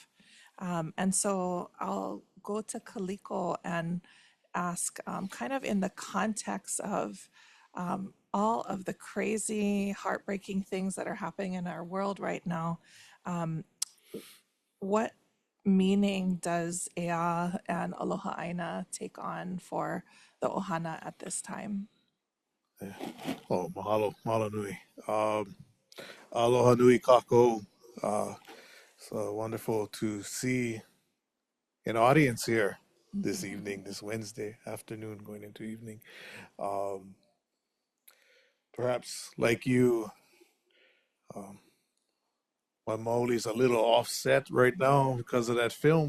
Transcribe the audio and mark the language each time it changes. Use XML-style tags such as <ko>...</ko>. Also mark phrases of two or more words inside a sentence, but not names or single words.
<en>And so I'll go to Kaliko and ask, kind of in the context of all of the crazy, heartbreaking things that are happening in our world right now, what meaning does Ea and</en> <haw>Aloha ʻāina</haw> <en>take on for the ʻOhana at this time?</en> <haw>Oh, mahalo nui. Aloha nui kako.</haw> <en>It's wonderful to see an audience here this evening, this Wednesday afternoon, going into evening. Perhaps like you, my Mauli's a little offset right now because of that film.</en>